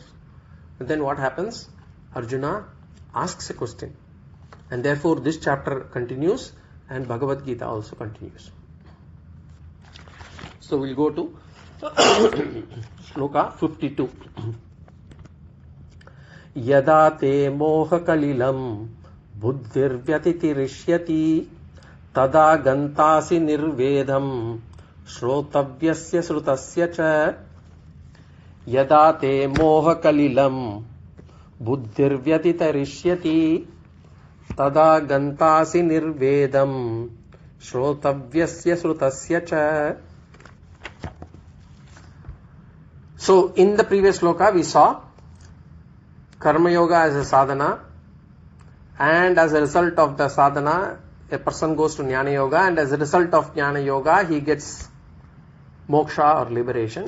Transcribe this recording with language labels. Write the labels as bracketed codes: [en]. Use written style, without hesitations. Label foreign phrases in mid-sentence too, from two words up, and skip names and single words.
[en] But then what happens? Arjuna asks a question. And therefore this chapter continues and Bhagavad Gita also continues. So we'll go to Sloka 52. [sa] Yada te moha kalilam buddhirvyatirishyati tada gantasi nirvedam shrotavyasya srutasya cha. Yada te moha kalilam buddhirvyatirishyati tada gantasi nirvedam shrotavyasya srutasya cha. [en] So in the previous sloka we saw [sa] karma yoga [en] as a sadhana, and as a result of the sadhana a person goes to [sa] jnana yoga, [en] and as a result of jnana yoga he gets moksha or liberation.